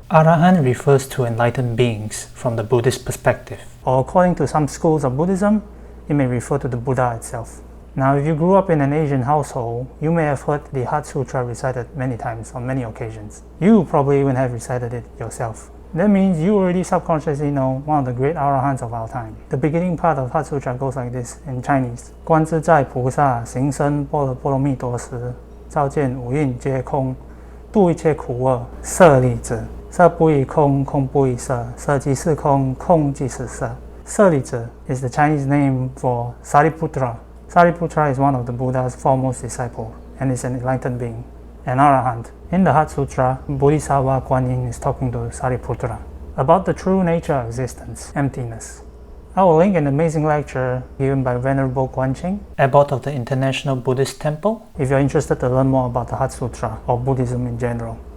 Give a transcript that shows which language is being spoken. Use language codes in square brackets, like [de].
[en] Arahant refers to enlightened beings from the Buddhist perspective, or according to some schools of Buddhism, it may refer to the Buddha itself. Now, if you grew up in an Asian household, you may have heard the Heart Sutra recited many times on many occasions. You probably even have recited it yourself. That means you already subconsciously know one of the great arahants of our time. The beginning part of Heart Sutra goes like this in Chinese. [zh] 观自在菩萨行深般若波罗蜜多时，照见五蕴皆空，度一切苦厄。舍利子，色不异空，空不异色，色即是空，空即是色。 [en] 舍利子 is the Chinese name for Sariputra. Sariputra is one of the Buddha's foremost disciples and is an enlightened being, an arahant. In the Heart Sutra, Bodhisattva Kuan Yin is talking to Sariputra about the true nature of existence, emptiness. I will link an amazing lecture given by Venerable Guanqing, abbot of the International Buddhist Temple, if you're interested to learn more about the Heart Sutra or Buddhism in general.